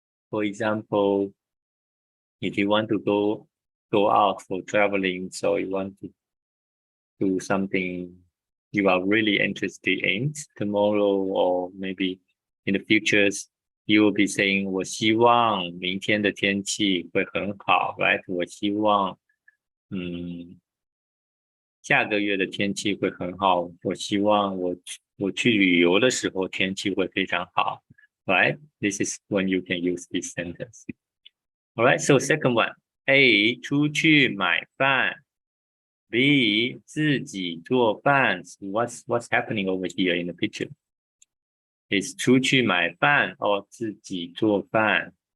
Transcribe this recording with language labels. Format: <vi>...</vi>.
<en>For example, if you want to go out for traveling, so you want to do something you are really interested in tomorrow or maybe in the futures, you will be saying</en> <zh>我希望明天的天气会很好</zh> <en>right?</en> <zh>我希望下个月的天气会很好，我希望我去旅游的时候天气会非常好</zh> <en>right? This is when you can use this sentence. All right, so second one. A.</en> <zh>出去买饭。</zh> <en>B.</en> <zh>自己做饭。</zh> <en>What's happening over here in the picture? Is</en> <zh>出去买饭</zh> <en>or</en> <zh>自己做饭？</zh>